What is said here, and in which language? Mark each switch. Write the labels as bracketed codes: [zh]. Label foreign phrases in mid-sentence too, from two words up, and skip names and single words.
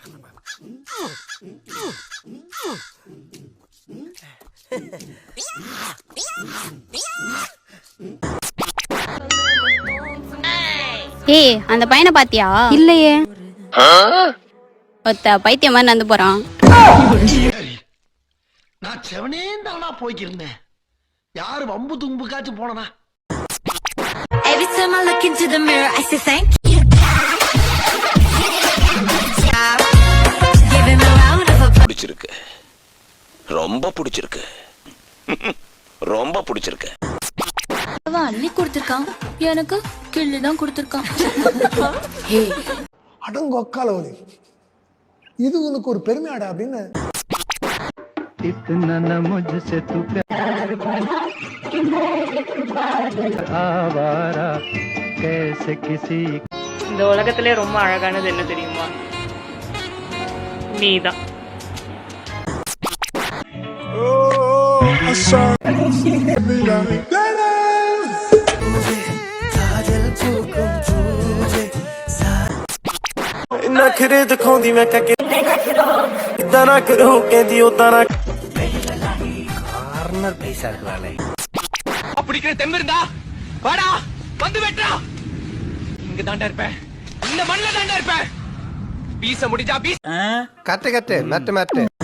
[ta] ஏய் அந்த பையனை பாத்தியா? இல்லையே. ஒத்த பைத்தியம் மாதிரி நடந்து போறான். நான் செவனே தானா போய்க்கிருந்தேன். யாரு வம்பு தும்புக்காச்சும் போனனா? [en] Every time I look into the mirror, I say thank you. Giving me a round of applause. [ta] பிடிச்சிருக்கு ரொம்ப பிடிச்சிருக்கு ரொம்ப பிடிச்சிருக்கு அவன் அள்ளி கொடுத்திருக்கான், எனக்கு கிள்ளி தான் கொடுத்திருக்கான். அடங்கொக்காலவலி. இது உனக்கு ஒரு பெருமையாடா அப்படின்னு. இந்த உலகத்திலே ரொம்ப அழகானது என்ன தெரியுமா? நீதான். [hi] नखरे दिखाਉਂਦੀ मैं कके इतना ना करो कहती उतना ना [ta] கார்னர் பைசா இருக்கிறாளே. பிடிக்கிற தெம்பு இருந்தா வாடா வந்து வெட்டா. இங்க தாண்டா இருப்பேன், இந்த மண்ணில தாண்டா இருப்பேன். பீச முடிஞ்சா பீஸ். கட்டு கட்டு மேட்டு மேட்டு.